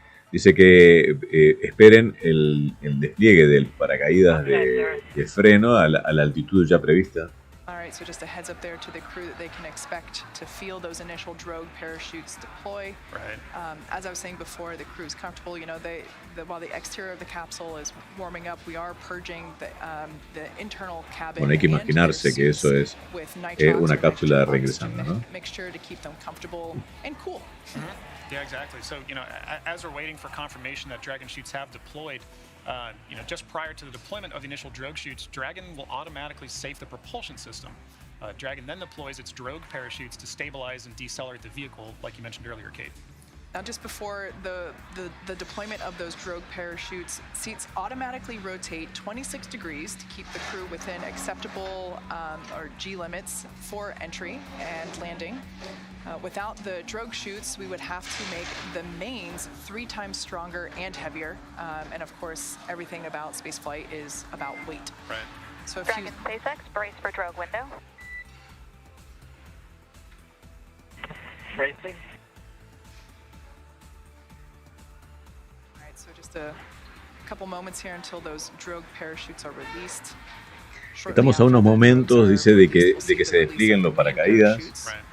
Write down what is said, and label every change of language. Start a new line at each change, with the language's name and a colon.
Spanish: Dice que esperen el despliegue del paracaídas de freno a la altitud ya prevista.
English: Alright, so just a heads up there to the crew that they can expect to feel those initial drogue parachutes deploy. Right. As I was saying before, the crew's comfortable. You know, while the exterior of the capsule is warming up, we are purging the internal cabin.
Spanish: Bueno, hay que imaginarse que eso es una cápsula regresando, ¿no?
English: Make sure to keep them comfortable and cool. Mm-hmm. Yeah, exactly. So, you know, as we're waiting for confirmation that Dragon chutes have deployed, you know, just prior to the deployment of the initial drogue chutes, Dragon will automatically safe the propulsion system. Dragon then deploys its drogue parachutes to stabilize and decelerate the vehicle, like you mentioned earlier, Kate. Now, just before the deployment of those drogue parachutes, seats automatically rotate 26 degrees to keep the crew within acceptable or G limits for entry and landing. Without the drogue chutes, we would have to make the mains 3 times stronger and heavier. And of course, everything about spaceflight is about weight. Right. So if Dragon SpaceX, brace for drogue window. Bracing. All right, so just a couple moments here until those drogue parachutes are released.
Spanish: Estamos a unos momentos, dice, de que se desplieguen los paracaídas.